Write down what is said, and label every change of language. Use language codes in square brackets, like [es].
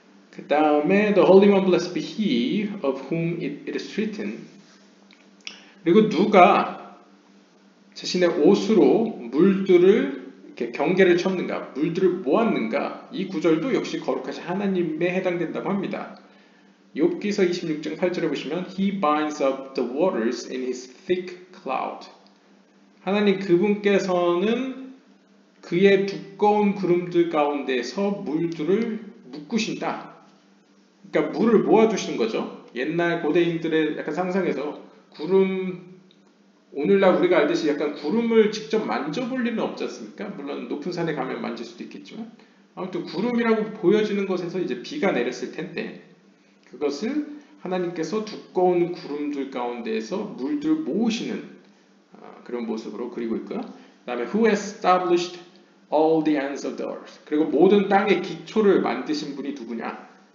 [ko] 그 다음에 [en] The Holy One blessed be he of whom it is written. [ko] 그리고 누가 자신의 옷으로 물들을 이렇게 경계를 쳤는가, 물들을 모았는가, 이 구절도 역시 거룩하신 하나님에 해당된다고 합니다. 욥기서 26장 8절에 보시면 [en] He binds up the waters in his thick cloud. [ko] 하나님 그분께서는 그의 두꺼운 구름들 가운데서 물들을 묶으신다. 그러니까 물을 모아두시는 거죠. 옛날 고대인들의 약간 상상에서 구름, 오늘날 우리가 알듯이 약간 구름을 직접 만져볼 일은 없지 않습니까? 물론 높은 산에 가면 만질 수도 있겠지만 아무튼 구름이라고 보여지는 곳에서 이제 비가 내렸을 텐데 그것을 하나님께서 두꺼운 구름들 가운데에서 물들 모으시는 그런 모습으로 그리고 있고요. 그 다음에 [en] Who established all the ends of the earth. [ko] 그리고 모든 땅의 기초를 만드신 분이 누구냐?